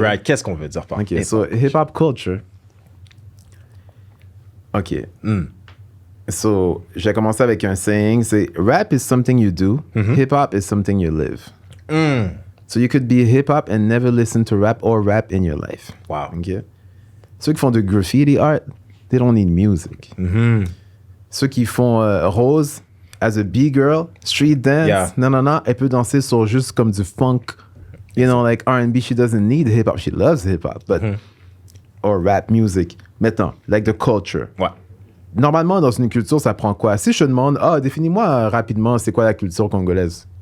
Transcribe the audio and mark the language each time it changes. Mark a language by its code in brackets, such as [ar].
[fr] Right, qu'est-ce qu'on veut dire par OK, [en] hip-hop so hip-hop culture. OK. So, [fr] j'ai commencé avec un [en] saying, c'est rap is something you do, hip-hop is something you live. So you could be hip-hop and never listen to rap or rap in your life. Wow. Okay? [fr] Ceux qui font du graffiti art, [en] they don't need music. [fr] Ceux qui font Rose, [en] as a B-girl, street dance, [fr] non, elle peut danser sur juste comme du funk. [en] You know, like R&B, she doesn't need hip-hop, she loves hip-hop, but or rap music. Maintenant, like the culture. [fr] Ouais. Normalement, dans une culture, ça prend quoi? Si je te demande, définis-moi rapidement, c'est quoi la culture congolaise?